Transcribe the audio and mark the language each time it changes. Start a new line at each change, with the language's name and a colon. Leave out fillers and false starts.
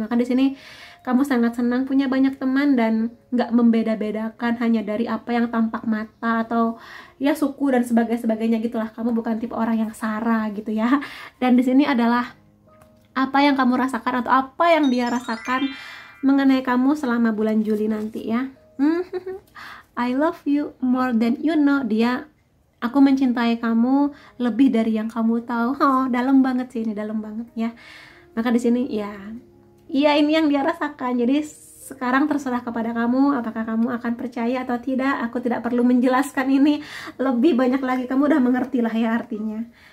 Indonesian: Maka di sini kamu sangat senang punya banyak teman dan nggak membeda-bedakan hanya dari apa yang tampak mata atau ya suku dan sebagainya gitulah. Kamu bukan tipe orang yang sara gitu ya. Dan di sini adalah apa yang kamu rasakan atau apa yang dia rasakan mengenai kamu selama bulan Juli nanti ya.
English: I love you more than you know.
Indonesian: Aku mencintai kamu lebih dari yang kamu tahu. Oh, dalam banget sih ini, dalam banget ya. Maka di sini ya, iya ini yang dia rasakan. Jadi sekarang terserah kepada kamu, apakah kamu akan percaya atau tidak. Aku tidak perlu menjelaskan ini lebih banyak lagi, kamu udah mengerti lah ya artinya.